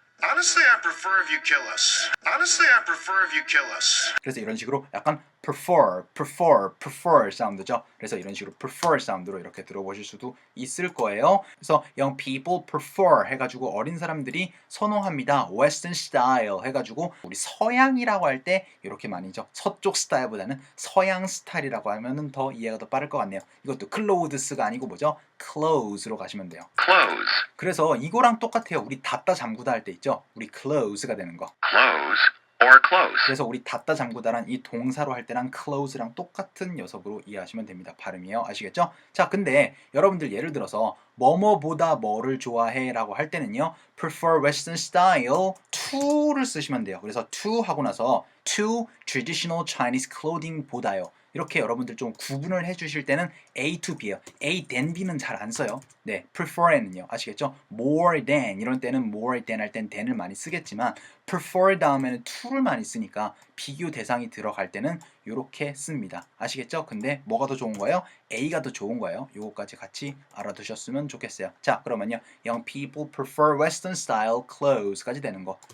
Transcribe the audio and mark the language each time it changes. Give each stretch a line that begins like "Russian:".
English: Honestly, I prefer if you kill us. Honestly, I prefer if you kill us.
Korean: 그래서 이런 식으로 약간 prefer 사운드죠. 그래서 이런 식으로 prefer 사운드로 이렇게 들어보실 수도 있을 거예요. 그래서 young people prefer 해가지고 어린 사람들이 선호합니다. western style 해가지고 우리 서양이라고 할 때 이렇게 많이죠. 서쪽 스타일보다는 서양 스타일이라고 하면은 더 이해가 더 빠를 것 같네요. 이것도 clothes가 아니고 뭐죠? clothes로 가시면 돼요.
English: Close.
Korean: 그래서 이거랑 똑같아요. 우리 닫다 잠그다 할 때 있죠. 우리 close가 되는 거.
English: Close or close.
Korean: 그래서 우리 닫다 잠그다란 이 동사로 할 때랑 close랑 똑같은 녀석으로 이해하시면 됩니다. 발음이요. 아시겠죠? 자, 근데 여러분들 예를 들어서 뭐뭐보다 뭐를 좋아해 라고 할 때는요.
English: prefer western style to
Korean: 를 쓰시면 돼요. 그래서 to 하고 나서
English: to traditional Chinese clothing
Korean: 보다요. 이렇게 여러분들 좀 구분을 해주실 때는 A to B예요. A than B는 잘 안 써요. 네, prefer에는요. 아시겠죠? more than 이런 때는 more than 할 땐 than을 많이 쓰겠지만 prefer 다음에는 to를 많이 쓰니까 비교 대상이 들어갈 때는 이렇게 씁니다. 아시겠죠? 근데 뭐가 더 좋은 거예요? A가 더 좋은 거예요. 요거까지 같이 알아두셨으면 좋겠어요. 자, 그러면요.
English: Young people prefer western style clothes까지 되는 거.